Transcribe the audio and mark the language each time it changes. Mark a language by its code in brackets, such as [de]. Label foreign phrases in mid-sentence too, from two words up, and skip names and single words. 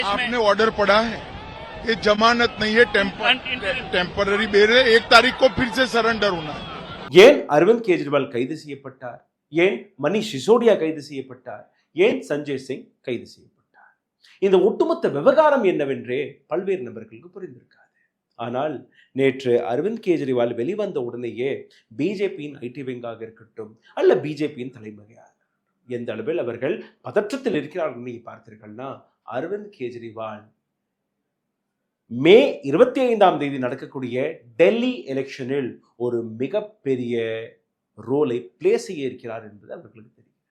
[hi] आपने ऑर्डर पढ़ा है, ये जमानत नहीं है, टेम्पररी बेल है, 1 तारीख को फिर से सरेंडर होना है. [ta] ஏன் அரவிந்த் கெஜ்ரிவால் கைது செய்யப்பட்டார்? ஏன் மணீஷ் சிசோடியா கைது செய்யப்பட்டார்? ஏன் சஞ்சய் சிங் கைது செய்யப்பட்டார்? இந்த ஒட்டுமொத்த விவகாரம் என்னவென்றே பல்வேறு நபர்களுக்கு புரிந்திருக்காது. ஆனால் நேற்று அரவிந்த் கெஜ்ரிவால் வெளிவந்த உடனேயே பிஜேபியின் [en] IT wing [ta] இருக்கட்டும் அல்ல பிஜேபியின் தலைமையாக எந்த அளவில் அவர்கள் பதற்றத்தில் இருக்கிறார்கள் நீங்க பார்த்தீர்கள்னா, அரவிந்த் கெஜ்ரிவால் மே 25ஆம் தேதி நடக்கக்கூடிய டெல்லி எலெக்ஷனில் ஒரு மிகப்பெரிய [en] role play [ta] செய்ய இருக்கிறார் என்பது அவர்களுக்கு தெரியும்.